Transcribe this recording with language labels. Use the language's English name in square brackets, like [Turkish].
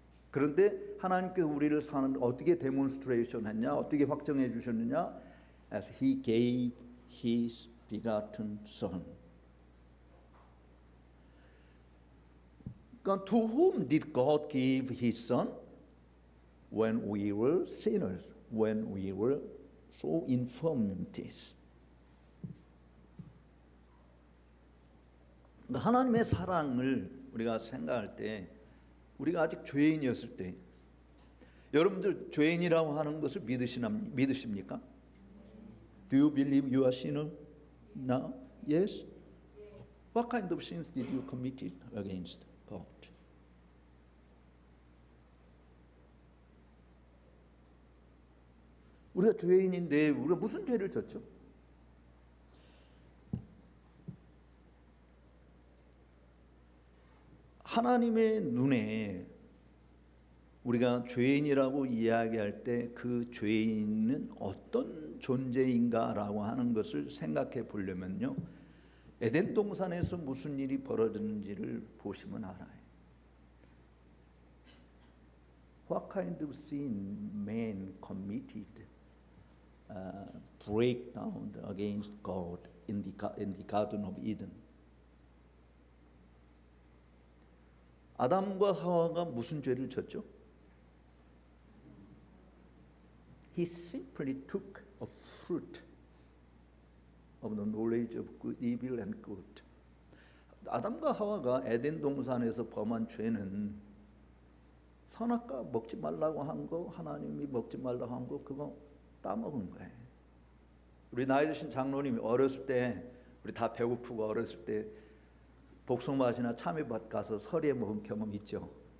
[Korean] 그런데 하나님께서 우리를 어떻게 데몬스트레이션 했냐? 어떻게 확정해 주셨느냐? [English] As He gave His begotten Son. [Korean] 그러니까 [English] to whom did God give His Son? When we were sinners, when we were so infirmities. [Korean] 하나님의 사랑을 우리가 생각할 때 우리가 아직 죄인이었을 때 여러분들 죄인이라고 하는 것을 믿으십니까? [English] Do you believe you are sinner now? Yes? What kind of sins did you commit against God? [Korean] 우리가 죄인인데 우리가 무슨 죄를 졌죠? 하나님의 눈에 우리가 죄인이라고 이야기할 때 그 죄인은 어떤 존재인가라고 하는 것을 생각해 보려면요, 에덴 동산에서 무슨 일이 벌어졌는지를 보시면 알아요. [English] What kind of sin man committed breakdown against God in the Garden of Eden? [Korean] 아담과 하와가 무슨 죄를 졌죠? [English] He simply took a fruit of the knowledge of good, evil and good. [Korean] 아담과 하와가 에덴 동산에서 범한 죄는 선악과 먹지 말라고 한 거, 하나님이 먹지 말라고 한 거, 그거 따먹은 거예요. 우리 나이 드신 장로님이 어렸을 때, 우리 다 배고프고 어렸을 때 복숭아밭이나 참외밭 가서 서리에 먹은 경험 있죠?